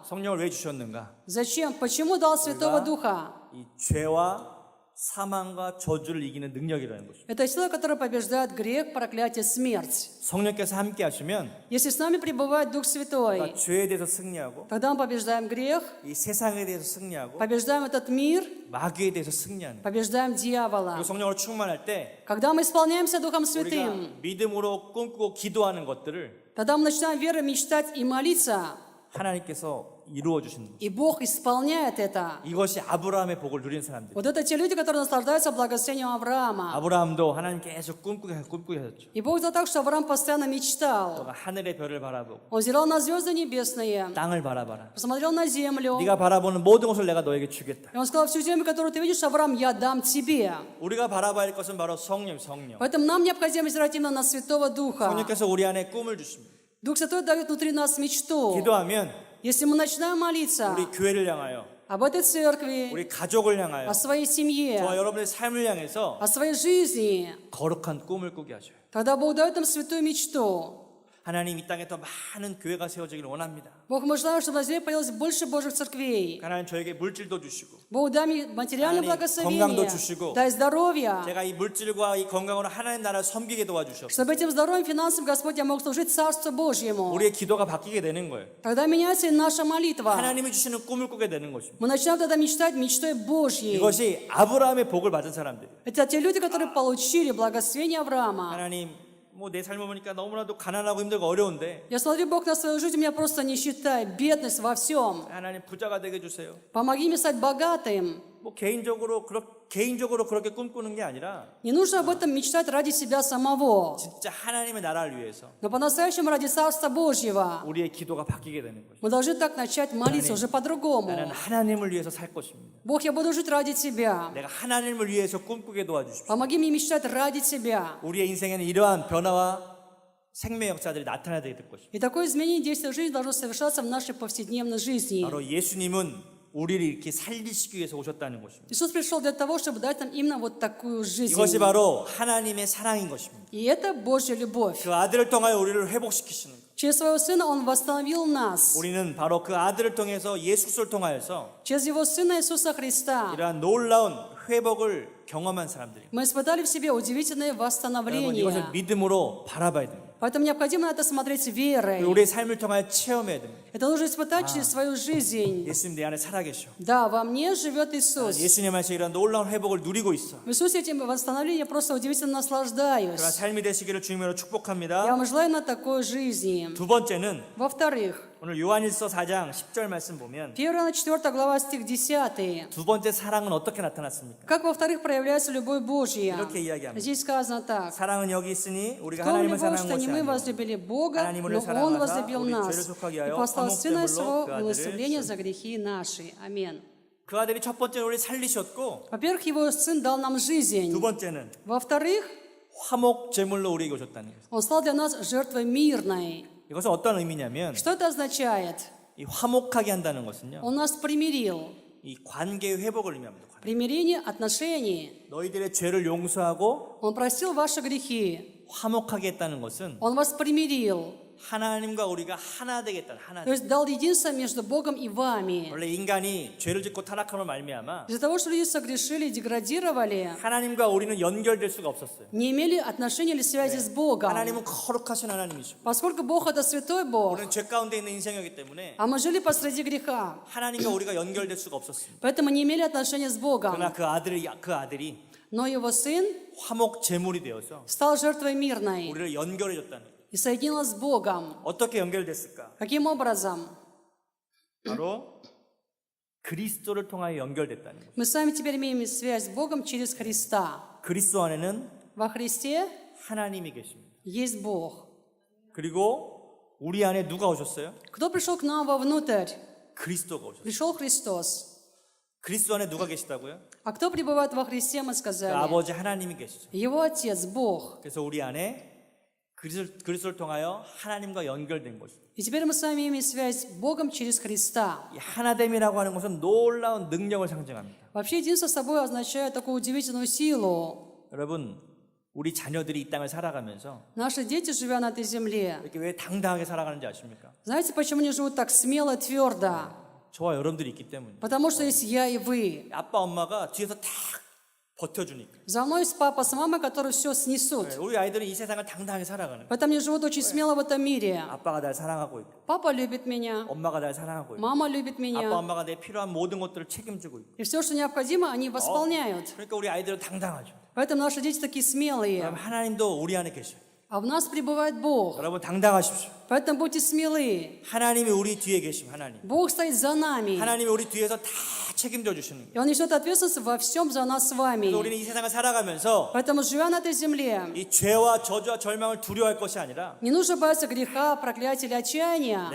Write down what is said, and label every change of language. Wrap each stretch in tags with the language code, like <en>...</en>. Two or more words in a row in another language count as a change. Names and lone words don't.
<ko>성령을 왜 주셨는가?</ko> <ru>Зачем? Почему дал Святого Духа?</ru> <ko>이 죄와 사망과 저주를 이기는 능력이라는 것입니다.</ko> <ru>Это сила, которая побеждает грех, проклятие, смерть.</ru> <ko>성령께서 함께 하시면</ko> <ru>Если с нами пребывает Дух Святой,</ru> <ko>죄에 대해서 승리하고</ko> <ru>тогда мы побеждаем грех,</ru> <ko>이 세상에 대해서 승리하고</ko> <ru>побеждаем этот мир,</ru> <ko>마귀에 대해서 승리하는.</ko> <ru>побеждаем</ru> <ko>그리고</ko> <ru>дьявола.</ru> <ko>성령으로 충만할 때</ko> <ru>Когда мы исполняемся Духом</ru> <ko>우리가</ko> <ru>Святым,</ru> <ko>믿음으로 꿈꾸고 기도하는 것들을</ko> <ru>тогда мы начинаем верой мечтать и молиться,</ru> <ko>하나님께서 이루어 주시는 것.</ko> <ru>и Бог исполняет это.</ru> <ko>이것이 아브라함의 복을 누린 사람들.</ko> <ru>Вот это те люди, которые наслаждаются благословением Авраама.</ru> <ko>아브라함도 하나님 계속 꿈꾸게 하셨죠.</ko> <ru>И Бог сделал так, что Авраам постоянно мечтал.</ru> <ko>너가 하늘의 별을 바라보고</ko> <ru>Он взирал на звезды небесные,</ru> <ko>땅을 바라봐라.</ko> <ru>посмотрел на землю,</ru> <ko>네가 바라보는 모든 것을 내가 너에게 주겠다.</ko> <ru>и он сказал, всю землю, которую ты видишь, Авраам, я дам тебе.</ru> <ko>우리가 바라봐야 할 것은 바로 성령.</ko> <ru>Поэтому нам необходимо взирать именно на Святого Духа.</ru> <ko>성령께서 우리 안에 꿈을 주십니다.</ko> <ru>Дух Святой дает внутри нас мечту.</ru> <ko>기도하면</ko> <ru>Если мы начинаем молиться</ru> <ko>우리 교회를 향하여,</ko> <ru>об этой церкви,</ru> <ko>우리 가족을 향하여,</ko> <ru>о своей семье,</ru> <ko>저와 여러분의 삶을 향해서</ko> <ru>о своей жизни,</ru> <ko>거룩한 꿈을 꾸게 하셔요.</ko> <ru>тогда Бог дает нам святую мечту.</ru> <ko>하나님 이 땅에 더 많은 교회가 세워지기를 원합니다.</ko> <ru>Бог, мы желаем, чтобы на земле появилось больше Божьих церквей.</ru> <ko>하나님 저에게 물질도 주시고</ko> <ru>Бог, дай мне материальное</ru> <ko>하나님,</ko> <ru>благословение,</ru> <ko>건강도 주시고,</ko> <ru>дай здоровья,</ru> <ko>제가 이 물질과 이 건강으로 하나님 나라를 섬기게 도와주시옵소서.</ko> <ru>чтобы этим здоровьем финансовым, Господь, я мог служить Царству Божьему.</ru> <ko>우리의 기도가 바뀌게 되는 거예요.</ko> <ru>Тогда меняется и наша молитва.</ru> <ko>하나님이 주시는 꿈을 꾸게 되는 것입니다.</ko> <ru>Мы начинаем тогда мечтать мечтой Божьей.</ru> <ko>이것이 아브라함의 복을 받은 사람들.</ko> <ru>Это те люди, которые получили благословение Авраама.</ru> <ko>하나님, 뭐 내 삶을 보니까 너무나도 가난하고 힘들고 어려운데</ko> <ru>Я смотрю, Бог, на свою жизнь, у меня просто нищета, бедность во всем.</ru> <ko>하나님 부자가 되게 해주세요.</ko> <ru>Помоги мне стать богатым.</ru> <ko>뭐 개인적으로 그렇게 꿈꾸는 게 아니라</ko> <ru>Не нужно об этом мечтать ради себя самого,</ru> <ko>진짜 하나님의 나라를 위해서</ko> <ru>но по-настоящему ради Царства Божьего.</ru> <ko>우리의 기도가 바뀌게 되는 거죠.</ko> <ru>Мы должны так начать молиться уже по-другому.</ru> <ko>나는 하나님을 위해서 살 것입니다.</ko> <ru>Бог, я буду жить ради Тебя.</ru> <ko>내가 하나님을 위해서 꿈꾸게 도와주십시오.</ko> <ru>Помоги мне мечтать ради Тебя.</ru> <ko>우리의 인생에는 이러한 변화와 생명 역사들이 나타나야 될 것입니다.</ko> <ru>И такое изменение действия жизни должно совершаться в нашей повседневной жизни.</ru> <ko>바로 예수님은 우리를 이렇게 살리시기 위해서 오셨다는 것입니다.</ko> <ru>Иисус пришел для того, чтобы дать нам именно вот такую жизнь.</ru> <ko>이것이 바로 하나님의 사랑인 것입니다.</ko> <ru>И это Божья любовь.</ru> <ko>그 아들을 통하여 우리를 회복시키시는 것.</ko> <ru>Через Своего Сына Он восстановил нас.</ru> <ko>우리는 바로 그 아들을 통해서 예수 그리스도를 통하여서</ko> <ru>Через Его Сына Иисуса Христа</ru> <ko>이러한 놀라운 회복을 경험한 사람들입니다.</ko> <ru>мы испытали в себе удивительное</ru> <ko>여러분</ko> <ru>восстановление.</ru> <ko>이것을 믿음으로 바라봐야 됩니다.</ko> <ru>Поэтому необходимо на это смотреть верой.</ru> <ko>우리의 삶을 통하여 체험해야 됩니다.</ko> <ru>Это нужно испытать через свою жизнь.</ru> <ko>예수님 내 안에 살아계셔.</ko> <ru>Да, во мне живет Иисус.</ru> <ko>예수님 안에서 이런 놀라운 회복을 누리고 있어.</ko> <ru>В Иисусе этим восстановлением я просто удивительно</ru> <ko>그런</ko> <ru>наслаждаюсь.</ru> <ko>삶이 되시기를 주님으로</ko> <ru>Я</ru> <ko>축복합니다.</ko> <ru>вам желаю на такой жизни.</ru> <ko>두 번째는</ko> <ru>Во-вторых,</ru> <ko>오늘 요한일서 4장 10절 말씀 보면</ko> <ru>1 Иоанна 4 глава, стих 10.</ru> <ko>두 번째 사랑은 어떻게 나타났습니까?</ko> <ru>Как, во-вторых, проявляется любовь Божья?</ru> <ko>이렇게 이야기합니다.</ko> <ru>Здесь сказано так.</ru> <ko>사랑은 여기 있으니 우리가</ko> <ru>В том</ru> <ko>하나님을</ko> <ru>любовь,</ru> <ko>사랑한</ko> <ru>что не</ru> <ko>것이</ko> <ru>мы</ru> <ko>아니라</ko> <ru>возлюбили Бога,</ru> <ko>하나님</ko> <ru>но</ru> <ko>우리를</ko> <ru>Он</ru> <ko>사랑하사</ko> <ru>возлюбил</ru> <ko>우리</ko> <ru>нас</ru> <ko>죄를 속하게</ko> <ru>и</ru> <ko>하여</ko> <ru>послал Сына</ru> <ko>화목제물로</ko> <ru>Своего</ru> <ko>그</ko> <ru>в</ru> <ko>아들을</ko> <ru>умилостивление за грехи наши. Аминь.</ru> <ko>그 아들이 첫 번째로 우리 살리셨고</ko> <ru>Во-первых, Его Сын дал нам жизнь.</ru> <ko>두 번째는</ko> <ru>Во-вторых,</ru> <ko>화목 제물로 우리에게 오셨다는 거예요.</ko> <ru>Он стал для нас жертвой мирной.</ru> <ko>이것은 어떤 의미냐면</ko> <ru>Что это означает?</ru> <ko>이 화목하게 한다는 것은요.</ko> <ru>Он нас примирил.</ru> <ko>이 관계의 회복을 의미합니다.</ko> <ru>Примирение отношений.</ru> <ko>너희들의 죄를 용서하고</ko> <ru>Он простил ваши грехи.</ru> <ko>화목하게 했다는 것은</ko> <ru>Он вас примирил.</ru> <ko>하나님과 우리가 하나 되겠다는 하나.</ko> <ru>То есть дал единство между Богом и вами.</ru> <ko>원래 인간이 죄를 짓고 타락함을 말미암아</ko> <ru>Из-за того, что люди согрешили и деградировали,</ru> <ko>하나님과 우리는 연결될 수가 없었어요.</ko> <ru>не имели отношения или связи с Богом.</ru> <ko>하나님은 거룩하신 하나님이시고</ko> <ru>Поскольку Бог это святой Бог,</ru> <ko>우리는 죄 가운데 있는 인생이기 때문에</ko> <ru>а мы жили посреди греха,</ru> <ko>하나님과 우리가 연결될 수가 없었습니다.</ko> <ru>поэтому не имели отношения с Богом.</ru> <ko>그러나 그 아들이</ko> <ru>Но его Сын</ru> <ko>화목 제물이 되어서</ko> <ru>стал жертвой мирной</ru> <ko>우리를 연결해 줬다는 거예요.</ko> <ru>и соединил с Богом.</ru> <ko>어떻게 연결됐을까?</ko> <ru>Каким образом?</ru> <ko>바로 그리스도를 통하여 연결됐다는 거예요.</ko> <ru>Мы с вами теперь имеем связь с Богом через Христа.</ru> <ko>그리스도 안에는</ko> <ru>Во Христе</ru> <ko>하나님이 계십니다.</ko> <ru>есть Бог.</ru> <ko>그리고 우리 안에 누가 오셨어요?</ko> <ru>Кто пришел к нам вовнутрь?</ru> <ko>그리스도가 오셨어요.</ko> <ru>Пришел Христос.</ru> <ko>그리스도 안에 누가 계시다고요?</ko> <ru>А кто пребывает во Христе, мы</ru> <ko>그</ko> <ru>сказали?</ru> <ko>아버지 하나님이 계시죠.</ko> <ru>Его Отец, Бог.</ru> <ko>그래서 우리 안에 그리스도를 통하여 하나님과 연결된 것이죠.</ko> <ru>И теперь мы с вами имеем связь с Богом через Христа.</ru> <ko>이 하나됨이라고 하는 것은 놀라운 능력을 상징합니다.</ko> <ru>Вообще, единство собой означает такую удивительную силу.</ru> <ko>여러분, 우리 자녀들이 이 땅을 살아가면서</ko> <ru>Наши дети, живя на этой земле,</ru> <ko>이렇게 왜 당당하게 살아가는지 아십니까?</ko> <ru>знаете, почему они живут так смело, твердо?</ru> <ko>저와 여러분들이 있기 때문에.</ko> <ru>Потому что есть я и вы.</ru> <ko>아빠, 엄마가 뒤에서 다 버텨주니까.</ko> <ru>За мной есть папа с мамой, которые все снесут.</ru> <ko>우리 아이들은 이 세상을 당당하게 살아가는 거예요.</ko> <ru>Поэтому они живут очень смело в этом мире.</ru> <ko>아빠가 날 사랑하고 있고,</ko> <ru>Папа любит меня,</ru> <ko>엄마가 날 사랑하고 있고,</ko> <ru>мама любит</ru> <ko>아빠,</ko> <ru>меня.</ru> <ko>엄마가 내 필요한 모든 것들을 책임지고 있고.</ko> <ru>И все, что необходимо, они восполняют.</ru> <ko>그러니까 우리 아이들은 당당하죠.</ko> <ru>Поэтому наши дети такие смелые.</ru> <ko>그럼 하나님도 우리 안에 계셔요.</ko> <ru>А в нас пребывает Бог.</ru> <ko>여러분 당당하십시오.</ko> <ru>Поэтому будьте смелы.</ru> <ko>하나님이 우리 뒤에 계심 하나님.</ko> <ru>Бог стоит за нами.</ru> <ko>하나님이 우리 뒤에서 다 책임져 주시는 거예요.</ko> <ru>И Он несет ответственность во всем за нас с вами.</ru> <ko>그래서 우리는 이 세상을 살아가면서</ko> <ru>Поэтому, живя на этой земле,</ru> <ko>이 죄와 저주와 절망을 두려워할 것이 아니라</ko> <ru>не нужно бояться греха, проклятия или отчаяния.</ru>